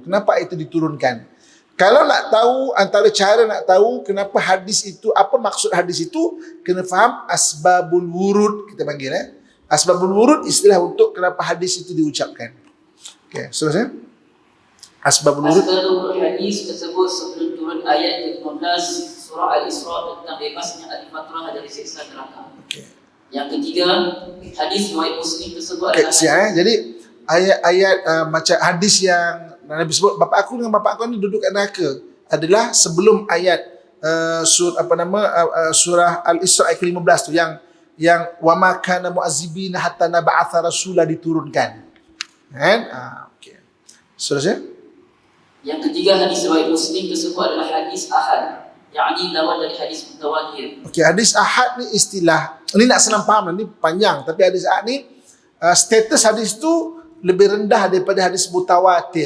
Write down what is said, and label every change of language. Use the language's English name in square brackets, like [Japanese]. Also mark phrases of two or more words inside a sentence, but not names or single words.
[Malay] Kenapa ayat itu diturunkan? Kalau nak tahu, antara cara nak tahu kenapa hadis itu, apa maksud hadis itu, kena faham [Arabic] أسباب الورود [Malay] kita panggil. [Arabic] أسباب الورود [Malay] istilah untuk kenapa hadis itu diucapkan. Okey, seterusnya. [Arabic] أسباب الورود. [Malay] Asbabul hadis tersebut sebelum turun ayat ke-15 surah Al-Isra tentang bebasnya ahli fatrah dari siksa neraka. Okay. Yang ketiga, hadis riwayat Muslim tersebut adalah jadi ayat-ayat macam hadis yang Nabi sebut bapak aku dengan bapak aku ni duduk kat neraka adalah sebelum ayat surah Al-Isra ayat ke-15 tu yang [Arabic] وما كنا معذبين حتى نبعث رسولا [Malay] diturunkan. Kan? Okey. Seterusnya. Yang ketiga, hadis riwayat Muslim tersebut adalah hadis ahad, yakni lawan dari hadis mutawatir. Okey, hadis ahad ni istilah. Ini nak senang faham, ni panjang, tapi hadis ahad ni status hadis tu lebih rendah daripada hadis mutawatir.